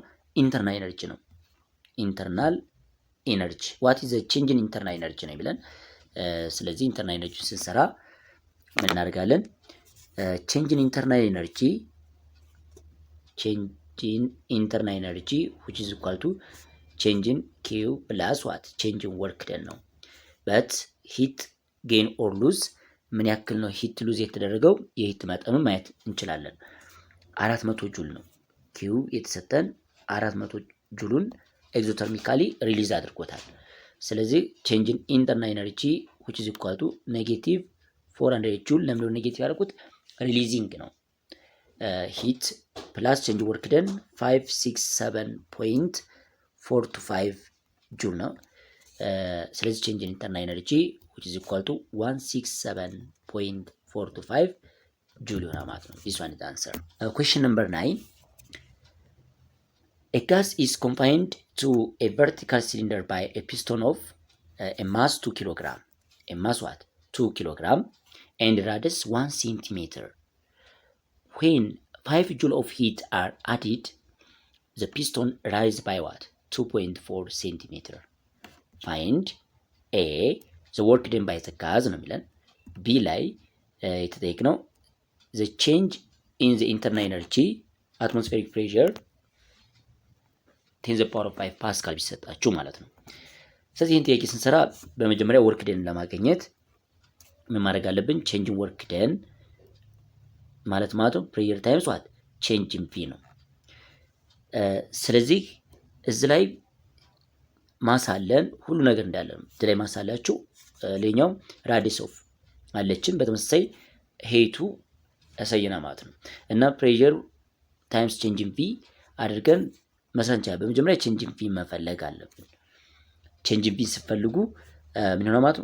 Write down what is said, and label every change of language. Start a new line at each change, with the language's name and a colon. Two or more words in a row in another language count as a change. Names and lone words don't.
English: internal energy
Amharic: ነው።
English: internal energy what is the change in internal energy
Amharic: ነው የሚለን። ስለዚህ
English: internal energy
Amharic: ስንሰራ ምን እናደርጋለን?
English: change in internal energy which is equal to change in Q plus what change in work done ነው። but heat gain or lose
Amharic: ምን ያክል ነው
English: heat lose
Amharic: የተደረገው? የሂት መጠኑን ማየት እንችላለን።
English: 400 joule
Amharic: ነው Q የተሰጠን
English: 400 ጁሉን ኤግዞተርሚካሊ ሪሊዝ አድርጎታል። ስለዚህ change in internal energy which is equal to negative 400 ጁል
Amharic: ለምን ኔጌቲቭ ያደርጉት ሪሊዚንግ ነው።
English: heat plus change work done 567.425
Amharic: ጁል ነው። ስለዚህ
English: change in internal energy which is equal to 167.425
Amharic: ጁል ይሆናል ማለት ነው።
English: this one is the answer. Question number 9. A gas is confined to a vertical cylinder by a piston of a mass 2 kg. A mass what? 2 kg and radius 1 centimeter. When 5 joule of heat are added, the piston rises by what? 2.4 centimeter. Find A the work done by the gas
Amharic: ነው የሚለን። ቢ ላይ የተጠየቅነው
English: the change in the internal energy atmospheric pressure 10 power 5 pascal
Amharic: ቢሰጣችሁ ማለት ነው። ስለዚህ ይህን ጥያቄ ስንሰራ በመጀመሪያ ወርክ ደን ለማግኘት ምን ማድረግ አለብን? ቼንጅን ወርክ ደን ማለት
English: pressure times what change in P
Amharic: ነው። ስለዚህ እዚህ ላይ ማሳለን ሁሉ ነገር እንዳለ ነው። እዚህ ላይ ማሳላችሁ ሌላኛው
English: radius of
Amharic: አለችን በተመሳሳይ ሄቱ ያሳየና ማለት ነው። እና
English: pressure times change in P
Amharic: አድርገን መስራት እንችላለን። በመጀመሪያ
English: change in P
Amharic: መፈለግ አለብን።
English: change in P
Amharic: ስትፈልጉ ምን ሆነ ማለት ነው?